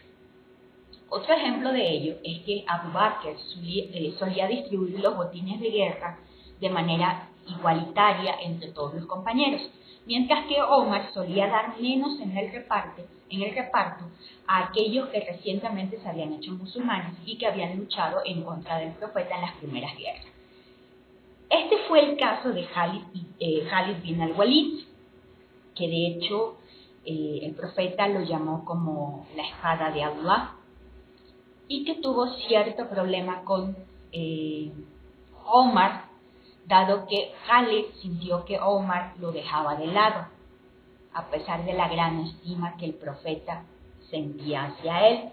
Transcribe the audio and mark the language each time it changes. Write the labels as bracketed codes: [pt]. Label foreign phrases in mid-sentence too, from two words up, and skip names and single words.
[es] Otro ejemplo de ello es que Abu Bakr solía distribuir los botines de guerra de manera igualitaria entre todos los compañeros, mientras que Omar solía dar menos en el reparto a aquellos que recientemente se habían hecho musulmanes y que habían luchado en contra del profeta en las primeras guerras. Este fue el caso de Khalid bin al-Walid, que de hecho el profeta lo llamó como la espada de Allah, y que tuvo cierto problema con Omar, dado que Khalid sintió que Omar lo dejaba de lado, a pesar de la gran estima que el profeta sentía hacia él.